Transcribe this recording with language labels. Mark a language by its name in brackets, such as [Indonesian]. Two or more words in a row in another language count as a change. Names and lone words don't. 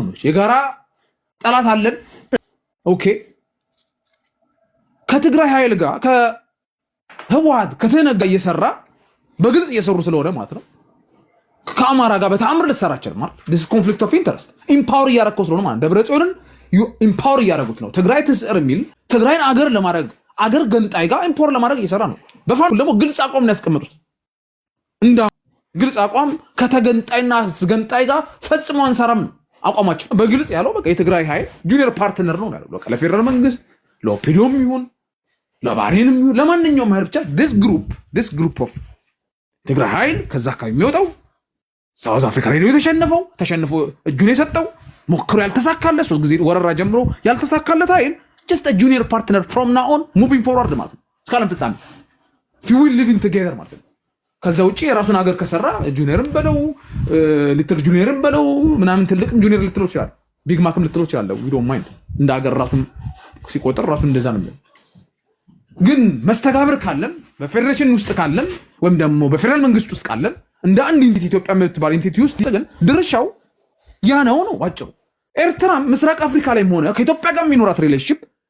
[Amharic] የጋራ ጠላት አለን። ኦኬ ከትግራይ ኃይል ጋር ከህወሓት ከተነጋ እየሰራ በግልጽ እየሰሩ ስለሆነ ማለት ነው። ከአማራ ጋር በተአምር ልትሰራቸው ማለት [English] this conflict of interest [Amharic] ኢምፓወር እያደረግከው ስለሆነ ማለት ደብረጽዮንን ኢምፓወር እያደረጉት ነው። ትግራይ ትስዕር የሚል ትግራይን አገር ለማድረግ አገር ገንጣይ ጋር ኢምፓወር ለማድረግ እየሰራ ነው። በፋኑ ደግሞ ግልጽ አቋም ነው ያስቀመጡት። እንዳ ግልጽ አቋም ከተገንጣይና ገንጣይ ጋር ፈጽሞ አንሰራም ነው አቋማቸው። በግልጽ ያለው በቃ የትግራይ ኃይል [English] junior partner [Amharic] ነው ያለው። በቃ ለፌደራል መንግስት ለኦፒዲዮም ይሁን ለባህሬንም ይሁን ለማንኛውም ኃይል ብቻ [English] this group of [Amharic] ትግራይ ኃይል ከዛ አካባቢ የሚወጣው ሳውዝ አፍሪካ ላይ ተሸንፎ እጁን የሰጠው ሞክሮ ያልተሳካለት 3 ጊዜ ወረራ ጀምሮ ያልተሳካለት ኃይል [English] just a junior partner from now on moving forward [Amharic] ማለት ነው። እስካለም ፍጻሜ [English] if we living together [Amharic] ማለት ነው። ከዛ ውጪ የራሱን ሀገር ከሰራ ጁኒየርም በለው [English] little junior [Amharic] በለው ምናምን ትልቅም ጁኒየር ልትለው ይችላል። ቢግ ማክም ልትለው ይችላል። [English] we don't mind [Amharic] እንደ ሀገር ራሱን ሲቆጥር ራሱን እንደዛ ነው። ግን መስተጋብር ካለም በፌደሬሽን ውስጥ ካለም ወይም ደግሞ በፌደራል መንግስት ውስጥ ካለም እንደ አንድ ኢንቲቲ ኢትዮጵያ የምትባል ኢንቲቲ ውስጥ ግን ድርሻው ያ ነው አጭሩ። ኤርትራ ምስራቅ አፍሪካ ላይም ሆነ ከኢትዮጵያ ጋር የሚኖራት ሪሌሽንሺፕ